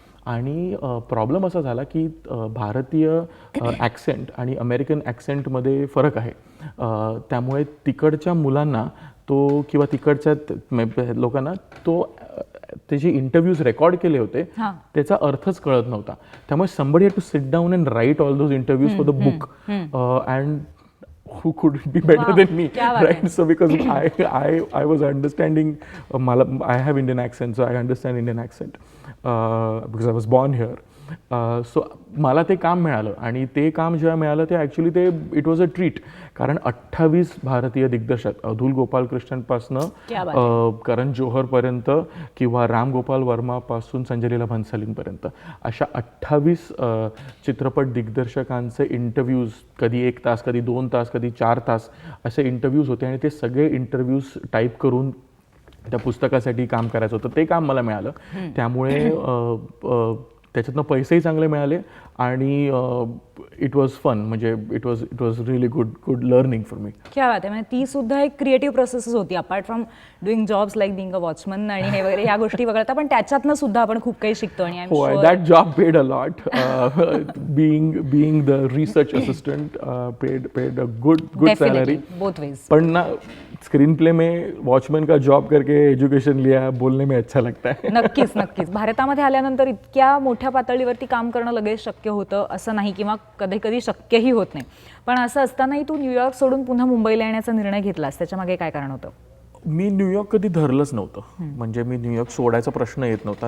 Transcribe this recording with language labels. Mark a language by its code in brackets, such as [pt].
[mr] आणि प्रॉब्लेम असा झाला की भारतीय ॲक्सेंट आणि अमेरिकन ॲक्सेंटमध्ये फरक आहे. त्यामुळे तिकडच्या मुलांना तो किंवा तिकडच्या लोकांना तो त्याचे इंटरव्ह्यूज रेकॉर्ड केले होते त्याचा अर्थच कळत नव्हता. त्यामुळे [en] somebody had to sit down and write all those interviews for the book, and who could it be better than me, right? So because I was understanding, I have Indian accent, so I understand Indian accent because I was born here. [mr] So मला ते काम मिळालं आणि ते काम जेव्हा मिळालं ते ॲक्च्युली ते [en] It was a treat. [mr] कारण 28 भारतीय दिग्दर्शक अतुल गोपाल कृष्णनपासनं करण जोहरपर्यंत किंवा राम गोपाल वर्मापासून संजय लीला भन्सालींपर्यंत अशा 28 चित्रपट दिग्दर्शकांचे इंटरव्ह्यूज, कधी 1 तास, कधी 2 तास, कधी 4 तास असे इंटरव्ह्यूज होते आणि ते सगळे इंटरव्ह्यूज टाईप करून त्या पुस्तकासाठी काम करायचं होतं. ते काम मला मिळालं. त्यामुळे त्याच्यातनं पैसेही चांगले मिळाले आणि [en] It was fun. म्हणजे it was really good learning for me. [mr] क्या बात आहे. म्हणजे ती सुद्धा एक क्रिएटिव्ह प्रोसेसच होती [en] apart from doing jobs like being a watchman [mr] आणि हे वगैरे ह्या गोष्टी वगळता, पण त्याच्यातनं सुद्धा आपण खूप काही शिकतो. आणि [en] That job paid a lot. Being the research assistant paid a good salary both ways. [hi] पण ना स्क्रीन प्ले में वॉचमैन का जॉब करके एजुकेशन लिया, बोलने में अच्छा लगता है. [mr] नक्कीच नक्कीच. भारतामध्ये आल्यानंतर इतक्या मोठ्या पातळीवरती काम करणं लगेच शक्य होतं असं नाही, किंवा कधी कधी शक्यही होत नाही. पण असं असतानाही तू न्यूयॉर्क सोडून पुन्हा मुंबईला येण्याचा निर्णय घेतलास, त्याच्यामागे काय कारण होतं? मी न्यूयॉर्क कधी धरलंच नव्हतं. म्हणजे मी न्यूयॉर्क सोडायचा प्रश्न येत नव्हता.